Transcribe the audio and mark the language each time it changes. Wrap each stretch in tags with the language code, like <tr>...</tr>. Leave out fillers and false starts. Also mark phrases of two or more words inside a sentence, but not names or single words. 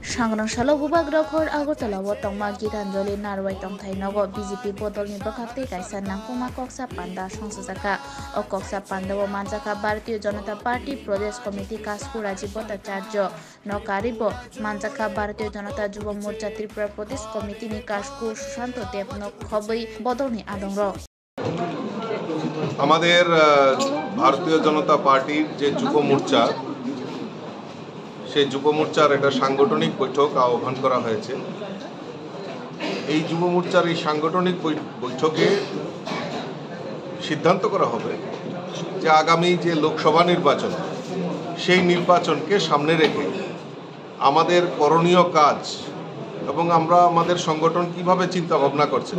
<trp>सांग्रांसालो बुबाग रखर आगरतलाव तंगमा गीतांजलि नारवाई तंगथाइनगो बीजेपी बदलनि बखाक्ति कायसा नांगखमा कक्सा पान्डा संसजाका ओ कक्सा पान्डाव मानजाका भारतीय जनता पार्टी प्रदेश कमिटी कासकु राजीव भट्टाचार्य नकारिब मानजाका भारतीय जनता युवा मोर्चा त्रिपुरा प्रदेश कमिटी कासकु सुशांत देव खबई बदलनि आदंग</trp> <bn>আমাদের ভারতীয় জনতা পার্টির যে যুব মোর্চা সেই যুব মোর্চার একটা সাংগঠনিক বৈঠক আহ্বান করা হয়েছে। এই যুব মোর্চার এই সাংগঠনিক বৈঠকে সিদ্ধান্ত করা হবে যে আগামী যে লোকসভা নির্বাচন সেই নির্বাচনকে সামনে রেখে আমাদের করণীয় কাজ এবং আমরা আমাদের সংগঠন কিভাবে চিন্তা ভাবনা করছে।</bn>